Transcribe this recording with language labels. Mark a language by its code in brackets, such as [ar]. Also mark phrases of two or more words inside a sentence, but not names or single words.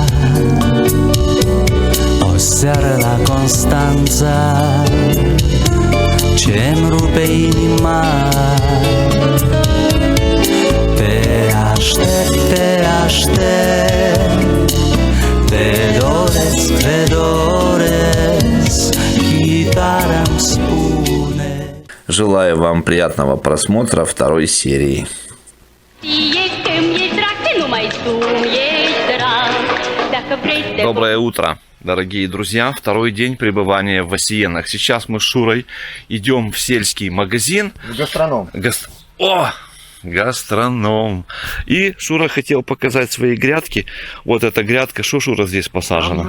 [ro] O seară la Constanța, ce-mi rupe inima. Te aștept, te aștept, te doresc, chitara-mi spune. [ru] Желаю вам приятного просмотра второй серии. [ro] Ești când ești drag, că numai tu ești drag. Dacă vrei să te [ru] Доброе утро, дорогие друзья. Второй день пребывания в Осиенах. Сейчас мы с Шурой идем в сельский магазин. Гастроном. О! Гастроном. И Шура хотел показать свои грядки. Вот эта грядка, что Шура здесь посажено?